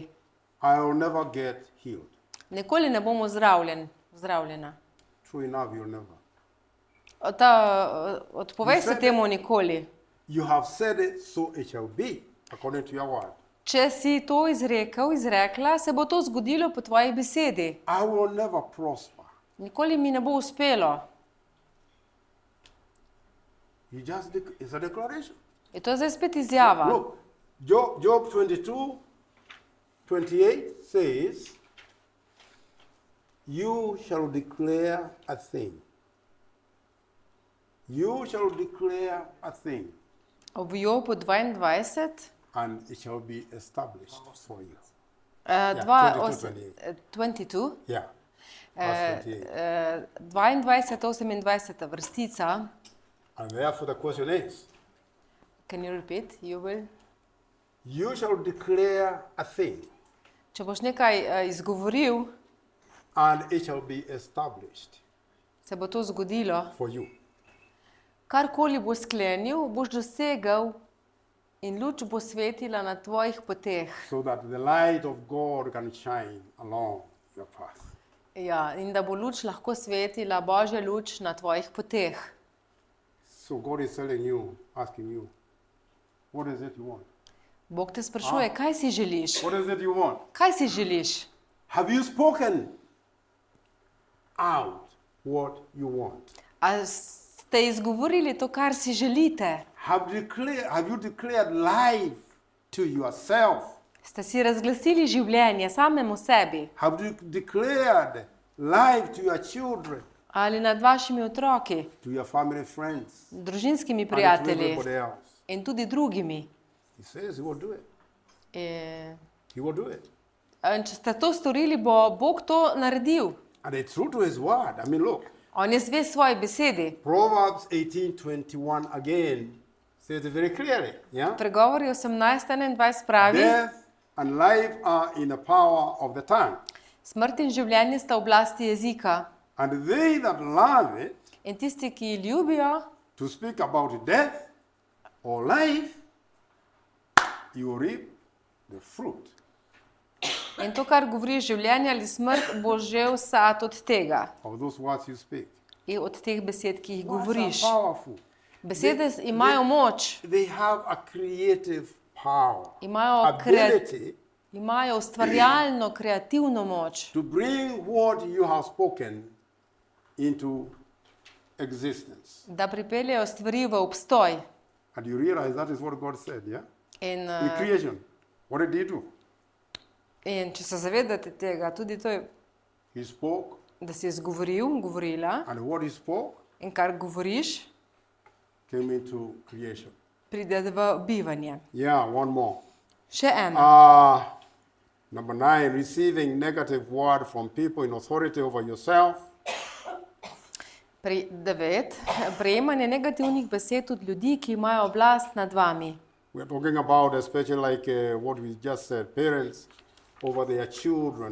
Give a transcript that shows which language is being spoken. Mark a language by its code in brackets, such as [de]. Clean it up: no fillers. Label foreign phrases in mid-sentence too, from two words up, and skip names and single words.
[en] I will never get healed. [sl] Nikoli ne bom zdravljena. [en] True enough, you'll never. [sl] Odpovej se temu nikoli. [en] You have said it, so it shall be, according to your word. [sl] Če si to izrekel, izrekla, se bo to zgodilo po tvoji besedi. [en] I will never prosper. [sl] Nikoli mi ne bo uspelo. [en] It's a declaration. [sl] In to je zdaj spet izjava. [en] Look, Job 22:28 says, you shall declare a thing. You shall declare a thing, [sl] V Jobu 22, [en] and it shall be established for you. 22, Yeah. Verse 28. [sl] 22, 28 vrstica. [en] And therefore the question is, Can you repeat? You will? you shall declare a thing, [sl] Če boš nekaj izgovoril, [en] and it shall be established [sl] se bo to zgodilo. [en] for you. [sl] Karkoli boš sklenil, boš dosegel in luč bo svetila na tvojih poteh. [en] So that the light of God can shine along your path. [sl] Ja, in da bo luč lahko svetila, Božja luč na tvojih poteh. [en] So God is telling you, asking you, what is it you want? [sl] Bog te sprašuje, kaj si želiš? [en] What is it you want? [sl] Kaj si želiš? [en] Have you spoken out what you want? [sl] A Ste izgovorili to, kar si želite? [en] Have you declared life to yourself? [sl] Ste si razglasili življenje samemu sebi [en] Have you declared life to your children, [sl] ali nad vašimi otroki, [en] to your family friends, [sl] družinskimi [en] and to [sl] prijatelji [en] everybody else? [sl] in tudi drugimi? [en] He says he will do it. [sl] In [en] He will do it. [sl] če ste to storili, bo Bog to naredil. [en] And it's true to his word. I mean, look, [sl] On je zvest svoji besedi. [en] Proverbs 18:21 again says it very clearly. Yeah? [sl] Pregovori 18:21 pravi, [en] Death and life are in the power of the tongue. [sl] smrt in življenje sta v oblasti jezika. [en] And they that love it, [sl] In tisti, ki ljubijo, [en] to speak about death or life, you reap the fruit. [sl] in to, kar govori življenje ali smrt, bo žel sad od tega. [en] Of those words you speak. [sl] In od teh besed, ki jih [en] Words [sl] govoriš. [en] are powerful. [sl] Besede imajo moč, [en] They have a creative power, [sl] imajo, [en] ability [sl] imajo ustvarjalno, kreativno moč, [en] to bring what you have spoken into existence. [sl] da pripeljejo stvari v obstoj. [en] And you realize that is what God said, yeah? [sl] In, [en] In creation, what did he do? [sl] in če se zavedate tega, tudi to je, [en] He spoke, [sl] da si izgovoril, govorila [en] and what he spoke [sl] in kar govoriš, [en] came into creation. [sl] pride v bivanje. [en] Yeah, one more. [sl] Še eno. [en] Number 9, receiving negative word from people in authority over yourself. [sl] 9. Prejemanje negativnih besed od ljudi, ki imajo oblast nad vami. [en] We're talking about, especially like what we just said, parents over their children.